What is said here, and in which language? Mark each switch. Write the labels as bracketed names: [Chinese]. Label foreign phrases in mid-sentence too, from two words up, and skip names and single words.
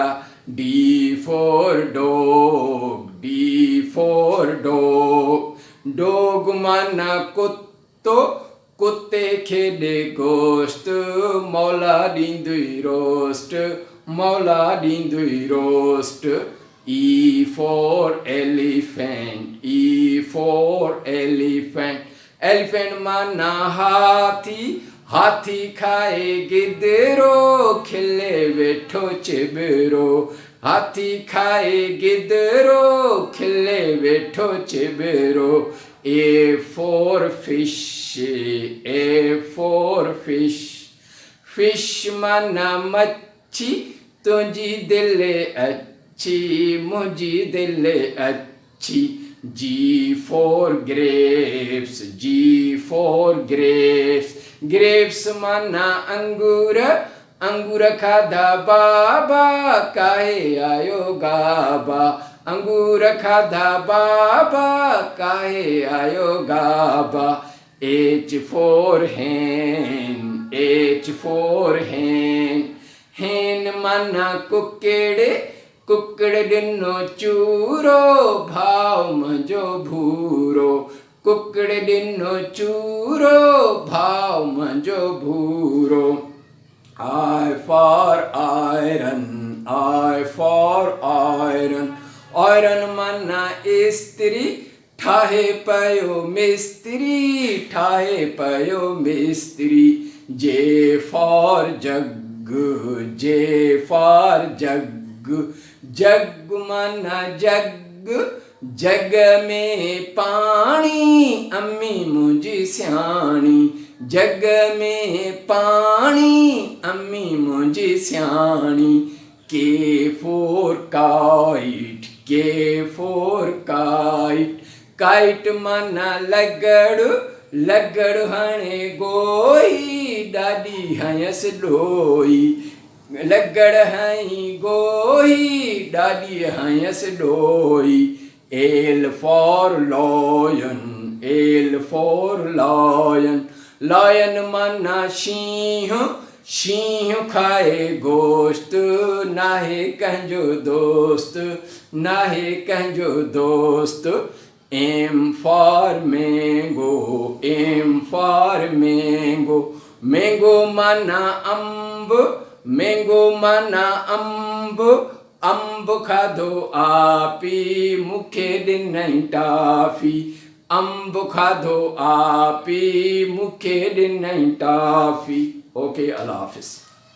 [English] D for dog, D for dog, [Sindhi] डॉग माना कुत्तो, कुत्ते खेॾे गोश्त, मौला ॾींदुई रोस्ट, मौला ॾींदुई रोस्ट। [English] E for elephant, E for elephant, [Sindhi] एलिफेंट माना हाथी, हाथी खाए गिदरो, खिले वेठो चिबरो, हाथी खाए गिदरो, खिले वेठो चिबरो। [English] A for fish, A for fish, [Sindhi] फिश माना मच्छी, तुझी दिल अच्छी, मुझी दिल अच्छी। [English] G for grapes, G for grapes, [Sindhi] ग्रेप्स माना अंगूर, अंगूर खाधा बाबा, काहे आयो गाबा, अंगूर खाधा बाबा, काहे आयो गाबा। [English] H for hen, H for hen, [Sindhi] हैन माना कुकेड़े, कुकड़ ॾिनो चूरो, भाव मुंहिंजो भूरो, कुकड़ ॾिनो चूरो, भाव मुंहिंजो भूरो। [English] I for iron, I for iron, iron [Sindhi] माना इस्त्री, ठाहे पयो मिस्त्री, ठाहे पयो मिस्त्री। [English] J for jug, J for jug, [Sindhi] जग माना जग, जग में पाणी, अम्मी मुंहिंजी सियाणी, जग में पाणी, अम्मी मुंहिंजी सियाणी। [English] K for kite, K for kite, [Sindhi] काइट माना लगड़, लगड़ हणे गोई, ॾाढी हयसि ॾोई, लगड़ हई गोई, ॾाढी हयसि ॾोई। [English] L for lion, L for lion, [Sindhi] लॉयन माना शींहुं, शींहुं खाए गोश्त, नाहे कंहिंजो दोस्त, नाहे कंहिंजो दोस्त। [English] M for mango, M for mango, [Sindhi] मैंगो माना अंब, मैंगो माना अंब, अंब खाधो आपी, मूंखे ॾिनई टाफी, अंब खाधो आपी, मूंखे ॾिनई टाफी। ओके, [Urdu] اللہ حافظ.